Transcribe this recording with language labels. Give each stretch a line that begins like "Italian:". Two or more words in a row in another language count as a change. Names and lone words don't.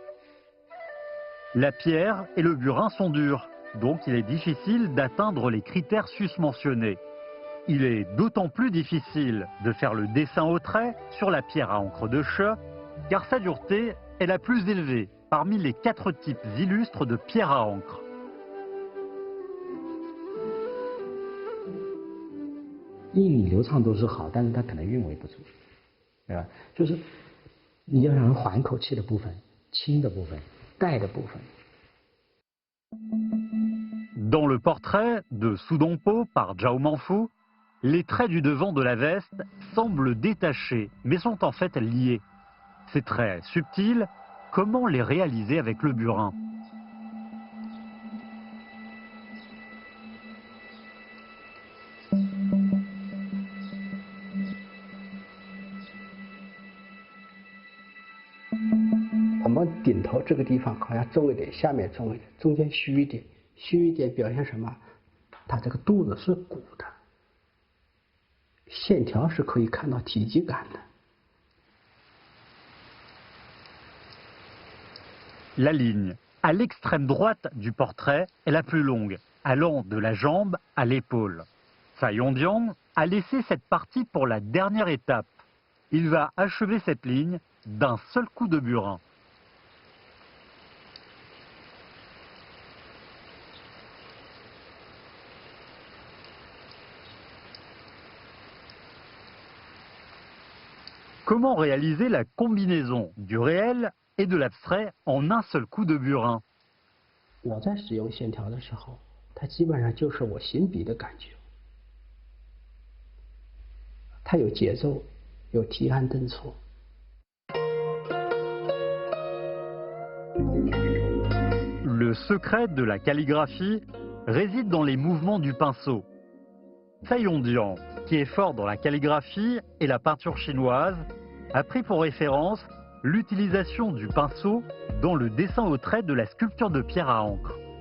French: La pierre et le burin sont durs, donc il est difficile d'atteindre les critères susmentionnés. Il est d'autant plus difficile de faire le dessin au trait sur la pierre à encre de She, car sa dureté est la plus élevée parmi les 4 types illustres de pierre à encre.
Chinese: 印理流畅都是好，但是它可能韵味不足，对吧？就是你要让人缓口气的部分、轻的部分、带的部分。
French: Dans le portrait de Su Dongpo par Zhao Manfu, les traits du devant de la veste semblent détachés, mais sont en fait liés. Ces traits subtils, comment les réaliser avec le burin?
Chinese: 我们顶头这个地方好像重一点，下面重一点，中间虚一点，虚一点表现什么？它这个肚子是鼓的，线条是可以看到体积感的。
French: La ligne à l'extrême droite du portrait est la plus longue, allant de la jambe à l'épaule. Tsai Yondiang a laissé cette partie pour la dernière étape. Il va achever cette ligne d'un seul coup de burin. Comment réaliser la combinaison du réel et de l'abstrait en un seul coup de burin?
Chinese: 我在使用线条的时候，它基本上就是我行笔的感觉。它有节奏，有提按顿挫。
French: Le secret de la calligraphie réside dans les mouvements du pinceau. Tsai Yong-dian, qui est fort dans la calligraphie et la peinture chinoise, a pris pour référence l'utilisation du pinceau dans le dessin au trait de la sculpture de pierre à encre.